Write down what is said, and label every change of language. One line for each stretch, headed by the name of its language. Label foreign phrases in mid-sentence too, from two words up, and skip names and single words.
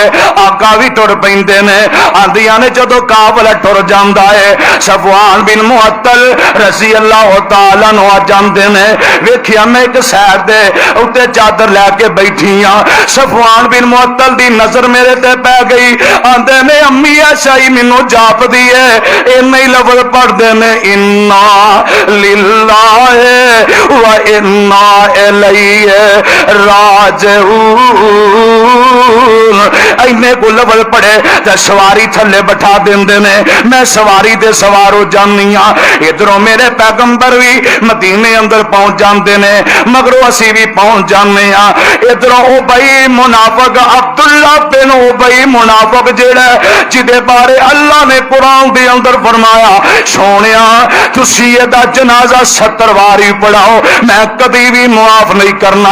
Punjabi: آقا بھی ٹر پیندے نے، آندیاں نے جدوں قافلہ ٹر جاندا ہے صفوان بن معطل
Arabic: رضي الله تعالى
Punjabi: نوں آ جاندے نے. ویکھیا میں ایک سیر دے اتے چادر لیکے بیٹھی ہاں، صفوان بن معطل دی نظر میرے تے پے گئی. آندے نے امی عائشہ ہی مینوں جاپدی ہے، انے ہی لفظ پڑھدے نے
Arabic: إنا لله وإنا إليه راجعون.
Punjabi: انے کو لفظ پڑھے تے سواری تھلے بیٹھا دیندے نے، میں سواری دے سوار ہو جانی ہاں. ایدھروں میرے پیغمبر بھی مدینے اندر پہنچ جاتے نے، مگروں اسی بھی پہنچ جانے ہاں. ایدھروں ابی منافق عبداللہ بن ابی منافق جیہڑا جدے بارے اللہ نے قرآن دے اندر فرمایا سوہنیا تسی ایہدا جنازہ 70 واری پڑھاؤ میں کبھی بھی معاف نہیں کرنا.